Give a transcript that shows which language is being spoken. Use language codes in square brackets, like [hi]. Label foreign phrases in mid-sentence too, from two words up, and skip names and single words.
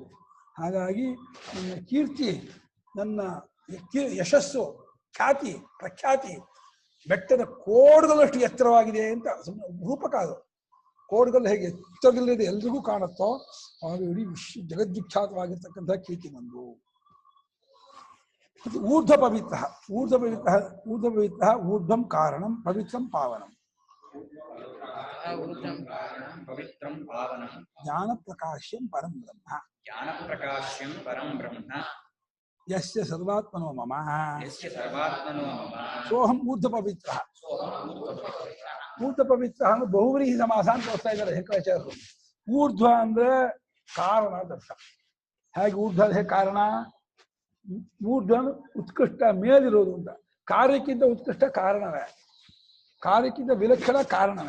[kn] ಹಾಗಾಗಿ ನನ್ನ ಕೀರ್ತಿ, ನನ್ನ ಯಶಸ್ಸು, ಖ್ಯಾತಿ, ಪ್ರಖ್ಯಾತಿ ಬೆಟ್ಟದ ಕೋಡ್ಗಳಷ್ಟು ಎತ್ತರವಾಗಿದೆ ಅಂತ ರೂಪಕ. ಅದು ಕೋಡ್ಗಳು ಹೇಗೆ ಎತ್ತರದಲ್ಲಿದೆ ಎಲ್ರಿಗೂ ಕಾಣುತ್ತೋ ಹಾಗೆ ಇಡೀ ಜಗದ್ವಿಖ್ಯಾತವಾಗಿರ್ತಕ್ಕಂಥ ಕೀರ್ತಿ ನಂದು. [sa] ಊರ್ಧ್ವ ಪವಿತ್ರ, ಊರ್ಧ್ವಂ ಕಾರಣಂ ಪವಿತ್ರಂ ಪಾವನಂ. ಪವಿತ್ರಂ ಪಾವನಂ ಜ್ಞಾನ ಪ್ರಕಾಶ್ಯಂ ಪರಂ ಬ್ರಹ್ಮ. ಜ್ಞಾನ ಪ್ರಕಾಶ್ಯಂ ಪರಂ ಬ್ರಹ್ಮ. ಯಸ್ಯ ಸರ್ವಾತ್ಮನೋ ಮಮ. ಯಸ್ಯ ಸರ್ವಾತ್ಮನೋ ಮಮ. ಸೋಹಂ ಊರ್ಧ್ವ ಪವಿತ್ರ. [kn] ಊರ್ಧ್ವ ಪವಿತ್ರ ಅಂದ್ರೆ ಬಹುವ್ರೀಹಿ ಸಮಾಸ ಅಂತ ತೋರಿಸ್ತಾ ಇದ್ದಾರೆ ಶಂಕರಾಚಾರ್ಯರು. ಊರ್ಧ್ವ ಅಂದ್ರೆ ಕಾರಣ ದರ್ಶ. ಹೇಗೆ ಊರ್ಧ್ವ ಹೇಗೆ ಕಾರಣ? ಊರ್ಧ್ವ ಉತ್ಕೃಷ್ಟ, ಮೇಲಿರೋದು ಅಂತ. ಕಾರ್ಯಕ್ಕಿಂತ ಉತ್ಕೃಷ್ಟ ಕಾರಣವೇ, ಕಾರ್ಯಕ್ಕಿಂತ ವಿಲಕ್ಷಣ ಕಾರಣವೇ.